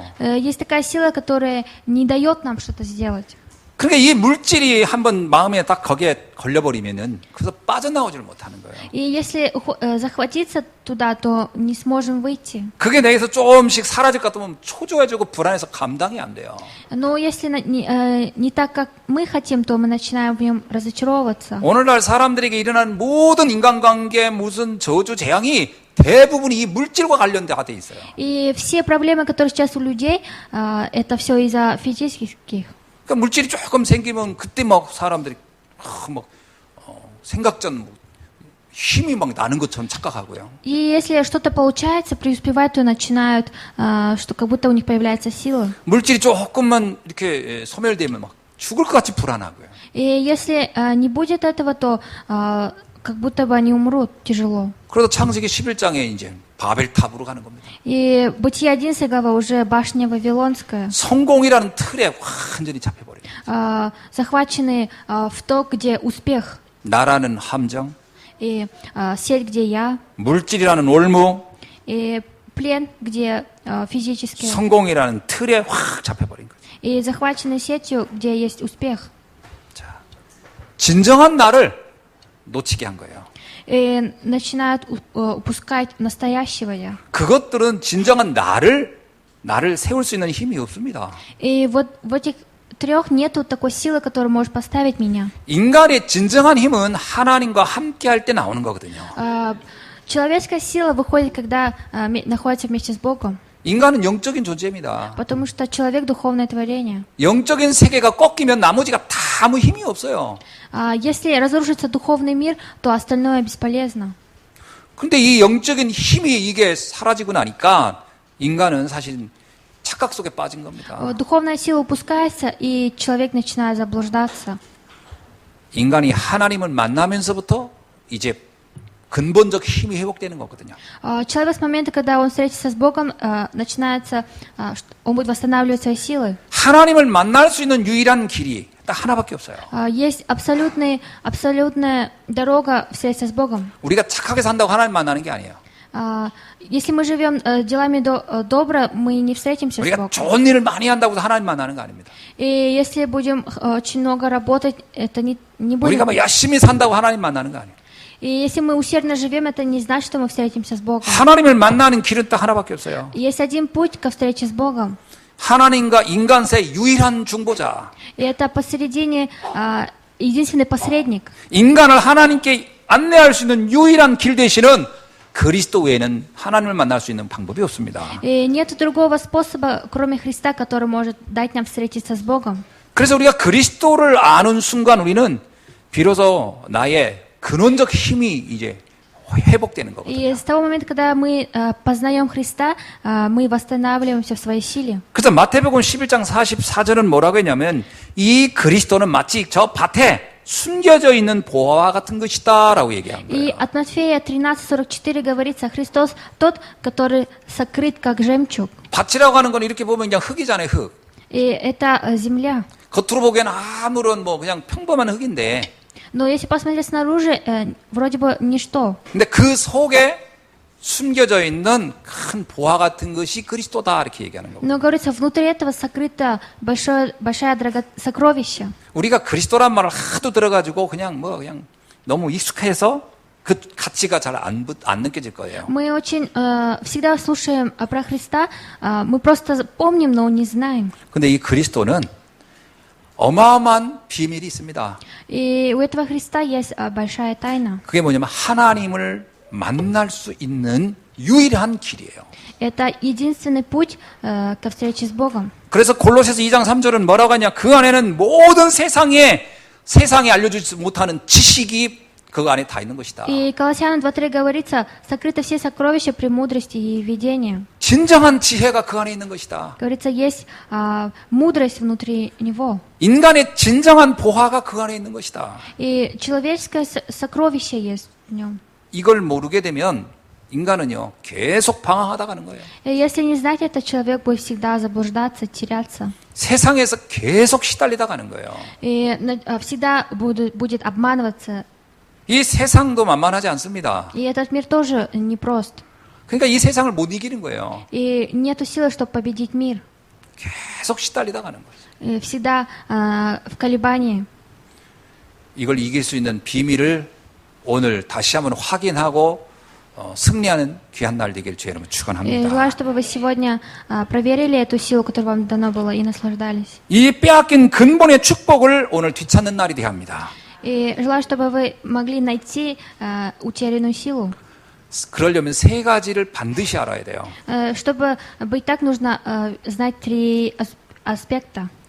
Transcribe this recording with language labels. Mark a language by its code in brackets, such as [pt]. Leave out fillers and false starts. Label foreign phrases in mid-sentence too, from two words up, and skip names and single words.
[ru] Есть такая сила, которая не дает нам что-то сделать. [ko] 그러니까 이 물질이 한번 마음에 딱 거기에 걸려버리면은 그래서 빠져나오지를 못하는 거예요. [ru] И если захватиться туда, то не сможем выйти. [ko] 그게 내게서 조금씩 사라질 것 같으면 초조해지고 불안해서 감당이 안 돼요. [ru] Но если не так, как мы хотим, то мы начинаем в нем разочаровываться. [ko] 오늘날 사람들에게 일어나는 모든 인간관계 무슨 저주 재앙이 대부분이 이 물질과 관련돼 있어요. [ru] И все проблемы, которые сейчас у людей, это все из-за физических. [ko] 그러니까 물질이 조금 생기면 그때 막 사람들이 생각전 힘이 막 나는 것처럼 착각하고요. [ru] И если что-то получается, преуспевать, то начинают, что как будто у них появляется сила. [ko] 물질이 조금만 이렇게 소멸되면 막 죽을 것 같이 불안하고요. [ru] И если не будет этого, то как будто бы они умрут тяжело. [ko] 그래서 창세기 11장에 이제 바벨탑으로 가는 겁니다. [ru] И Бытие 11 глава уже башня Вавилонская, [ko] 성공이라는 틀에 완전히 잡혀버려요. [ru] захвачены в то, где успех, [ko] 나라는 함정, [ru] и сеть, где я, [ko] 물질이라는 올무, [ru] и плен, где физически, [ko] 성공이라는 틀에 확 잡혀버린 거예요. [ru] и захвачены сетью, где есть успех. [ko] 진정한 나를 놓치게 한 거예요. [ru] И начинают упускать настоящего я. [ko] 그것들은 진정한 나를 세울 수 있는 힘이 없습니다. [ru] И вот в этих трех нету такой силы, которая может поставить меня. [ko] 인간의 진정한 힘은 하나님과 함께 할 때 나오는 거거든요. [ru] Человеческая сила выходит, когда находится вместе с Богом. [ko] 인간은 영적인 존재입니다. [ru] Потому что человек — духовное творение. [ko] 영적인 세계가 꺾이면 나머지가 다 아무 힘이 없어요. [ru] Если разрушится духовный мир, то остальное бесполезно. [ko] 근데 이 영적인 힘이 이게 사라지고 나니까 인간은 사실 착각 속에 빠진 겁니다. [ru] Духовная сила упускается, и человек начинает заблуждаться. [ko] 인간이 하나님을 만나면서부터 이제 근본적 힘이 회복되는 거거든요. [ru] Человек с момента, когда он встретится с Богом, начинается, он будет восстанавливать свои силы. [ko] 하나님을 만날 수 있는 유일한 길이 딱 하나밖에 없어요. [ru] Есть абсолютная дорога встретиться с Богом. [ko] 우리가 착하게 산다고 하나님 만나는 게 아니에요. [ru] Если мы живем делами добро, мы не встретимся с [ko] 우리가 [ru] Богом. [ko] 좋은 일을 많이 한다고 해서 하나님 만나는 거 아닙니다. [ru] И если будем очень много работать, это не [ko] 우리가 [ru] будет. [ko] 막 열심히 산다고 하나님 만나는 거 아니에요. [ru] И если мы усердно живем, это не значит, что мы встретимся с Богом. [ko] 하나님을 만나는 길은 딱 하나밖에 없어요. [ru] Есть один путь ко встрече с Богом. [ko] 하나님과 인간 사이 유일한 중보자. [ru] И это посередине единственный посредник. [ko] 인간을 하나님께 안내할 수 있는 유일한 길 대신은 그리스도 외에는 하나님을 만날 수 있는 방법이 없습니다. [ru] И нет другого способа, кроме Христа, который может дать нам встретиться с Богом. [ko] 그래서 우리가 그리스도를 아는 순간 우리는 비로소 나의 근원적 힘이 이제 회복되는 [ru] И [ko] 거거든요. [ru] с того момента, когда мы познаем Христа, мы восстанавливаемся в своей силе. [ko] 그래서 마태복음 11장 44절은 뭐라고 했냐면 이 그리스도는 마치 저 밭에 숨겨져 있는 보화와 같은 것이다라고 얘기한 [ru] И [ko] 거예요. [ru] от Матфея 13:44 говорится: Христос тот, который сокрыт как жемчуг. [ko] 밭이라고 하는 건 이렇게 보면 그냥 흙이잖아요, 흙. [ru] И это земля. [ko] 겉으로 보기에는 아무런 뭐 그냥 평범한 흙인데 [ru] Но если посмотреть снаружи, вроде бы ничто. [ko] 근데 그 속에 숨겨져 있는 큰 보화 같은 것이 그리스도다 이렇게 얘기하는 거고. [ru] Но говорится, внутри этого сокрыто большое сокровище. [ko] 우리가 그리스도란 말을 하도 들어가지고 그냥 너무 익숙해서 그 가치가 잘 안 느껴질 거예요. [ru] Мы очень всегда слушаем про Христа, мы просто помним, но не знаем. [ko] 근데 이 그리스도는 어마어마한 비밀이 있습니다. [ru] И у этого Христа есть большая тайна. [ko] 그게 뭐냐면 하나님을 만날 수 있는 유일한 길이에요. [ru] Это единственный путь ко встрече с Богом. [ko] 그래서 골로새서 2장 3절은 뭐라고 하냐? 그 안에는 모든 세상에 알려주지 못하는 지식이 그 안에 다 있는 것이다. [ru] И Колоссянам 2:3 говорится: сокрыты все сокровища премудрости и видения. [ko] 진정한 지혜가 그 안에 있는 것이다. [ru] Говорится, есть мудрость внутри него. [ko] 인간의 진정한 보화가 그 안에 있는 것이다. [ru] И человеческое сокровище есть в нем. [ko] 이걸 모르게 되면 인간은요 계속 방황하다 가는 거예요. [ru] И если не знать это, человек будет всегда заблуждаться, теряться. [ko] 세상에서 계속 시달리다 가는 거예요. [ru] И всегда будет обманываться. [ko] 이 세상도 만만하지 않습니다. [ru] И этот мир тоже непрост. [ko] 그러니까 이 세상을 못 이기는 거예요. [ru] И нету силы, чтобы победить мир. [ko] 계속 시달리다 가는 거죠. [ru] И всегда в колебании. [ko] 이걸 이길 수 있는 비밀을 오늘 다시 한번 확인하고 승리하는 귀한 날 되길 주의 이름으로 [ru] И [ko] 축원합니다. [ru] желаю, чтобы вы сегодня проверили эту силу, которая вам дана была, и наслаждались. [ko] 이 빼앗긴 근본의 축복을 오늘 뒤찾는 날이 되게 합니다. [ru] И желаю, чтобы вы могли найти утерянную силу. [ko] 그러려면 세 가지를 반드시 알아야 돼요. [ru] Чтобы быть так, нужно знать три аспекта.